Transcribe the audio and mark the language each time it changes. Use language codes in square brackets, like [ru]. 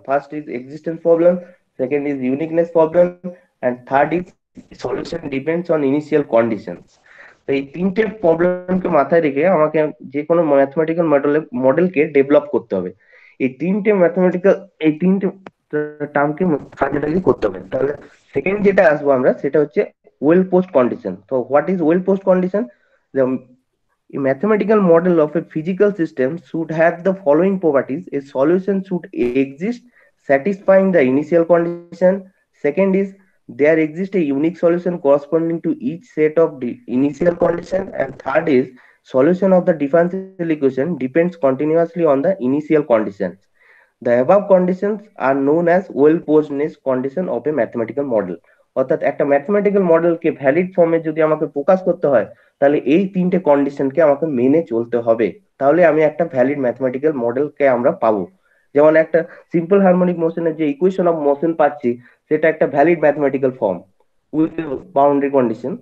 [en] First is existence problem, second is uniqueness problem, and third is solution depends on initial conditions. [bn] তো এই তিনটে প্রবলেমকে মাথায় রেখে আমাকে যে কোনো ম্যাথমেটিক্যাল মডেলকে ডেভেলপ করতে হবে। এই তিনটে ম্যাথমেটিক্যাল, এই তিনটে টার্মকে কাজে লাগিয়ে করতে হবে। তাহলে সেকেন্ড যেটা আসবো আমরা, সেটা হচ্ছে well post condition. [en] So what is well post condition? The mathematical model of a physical system should have the following properties: a solution should exist satisfying the initial condition. Second is there exists a unique solution corresponding to each set of the initial condition. And third is solution of the differential equation depends continuously on the initial conditions. The above conditions are known as well posedness condition of a mathematical model. [bn] অর্থাৎ একটা mathematical মডেলকে valid ফর্মে যদি আমাকে প্রকাশ করতে হয়, তাহলে এই তিনটে কন্ডিশনকে আমাকে মেনে চলতে হবে, তাহলে আমি একটা ভ্যালিড ম্যাথমেটিক্যাল মডেলকে আমরা পাবো। যেমন একটা সিম্পল হারমোনিক মোশনের যে ইকুয়েশন অফ মোশন পাচ্ছি, সেটা একটা valid mathematical form with boundary condition.